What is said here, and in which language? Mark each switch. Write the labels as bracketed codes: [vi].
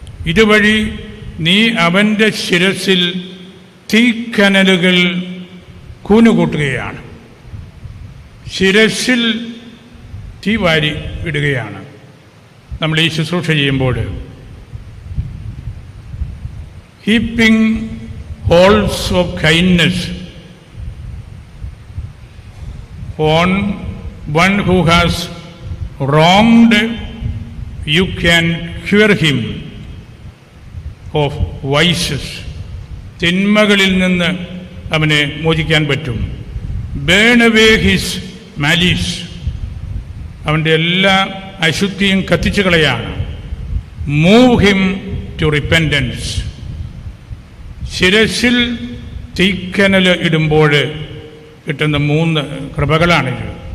[ml] ഇതുവഴി നീ അവൻ്റെ ശിരസിൽ തീക്കനലുകൾ കൂനുകൂട്ടുകയാണ്. ശിരസിൽ തീ വാരി ഇടുകയാണ് നമ്മൾ ഈ ശുശ്രൂഷ ചെയ്യുമ്പോൾ. [en] Heaping holes of kindness on one who has wronged, you can cure him of vices. [ml] തിന്മകളിൽ നിന്ന് അവനെ മോചിക്കാൻ പറ്റും. [en] burn away his malice. [ml] അവൻ്റെ എല്ലാ അശുദ്ധിയും കത്തിച്ചു കളയാണ്. [en] move him to repentance. [ml] ശിരസിൽ തീക്കനൽ ഇടുമ്പോൾ കിട്ടുന്ന 3 കൃപകളാണിത്.